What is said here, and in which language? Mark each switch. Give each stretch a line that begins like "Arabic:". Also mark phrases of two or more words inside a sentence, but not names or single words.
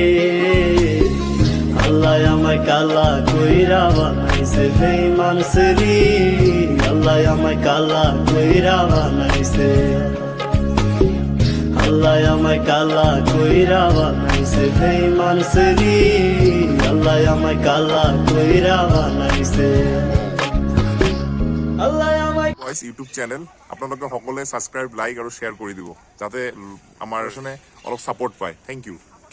Bangla: আল্লাহ আমায় কালা কইরা বানাইছে বেঈমান সেরি, আল্লাহ আমায় কালা কইরা বানাইছে। আল্লাহ আমায় কালা কইরা বানাইছে বেঈমান সেরি, আল্লাহ আমায় কালা কইরা বানাইছে। আল্লাহ আমায়
Assamese: ভয়েস ইউটিউব চেনেল আপোনালোকে সকলোৱে সাবস্ক্ৰাইব, লাইক আৰু শ্বেয়াৰ কৰি দিব, যাতে আমাৰ অলপ সাপোৰ্ট পায়।
English: thank you.